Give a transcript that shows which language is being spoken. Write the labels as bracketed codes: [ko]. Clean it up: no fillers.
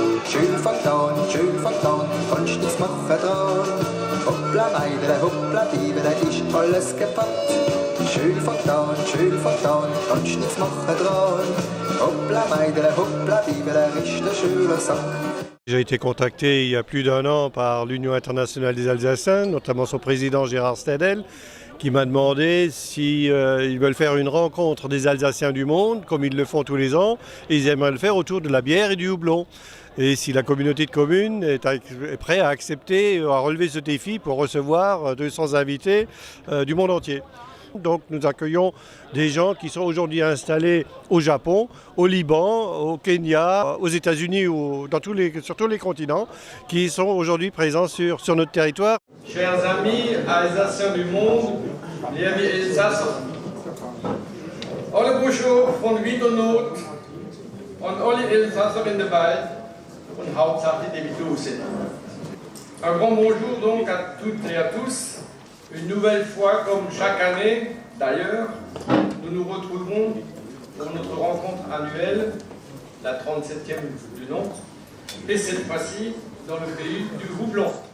[gsw] Schön vertan, kannst nix machen dran. Hoppla Meidele, hoppla Bibele, ist alles kaputt. Schön vertan, kannst nix machen dran. Hoppla Meidele, hoppla Bibele, ist ne schöner Sack. [fr] J'ai été contacté il y a plus d'un an par l'Union internationale des Alsaciens, notamment son président Gérard Stedel, qui m'a demandé si ils veulent faire une rencontre des Alsaciens du monde, comme ils le font tous les ans, et ils aimeraient le faire autour de la bière et du houblon. Et si la communauté de communes est prête à accepter, à relever ce défi pour recevoir 200 invités du monde entier. Donc nous accueillons des gens qui sont aujourd'hui installés au Japon, au Liban, au Kenya, aux États-Unis ou sur tous les continents, qui sont aujourd'hui présents sur notre territoire. Chers amis Alsaciens du monde, [gsw] liebe Elsasser, alle Bischof von Wiedernot und alle Elsasser in der Welt und Hauptsache die wir sind. [fr] Un grand bonjour donc à toutes et à tous. Une nouvelle fois, comme chaque année d'ailleurs, nous nous retrouvons pour notre rencontre annuelle, la 37e du nom, et cette fois-ci dans le pays du houblon.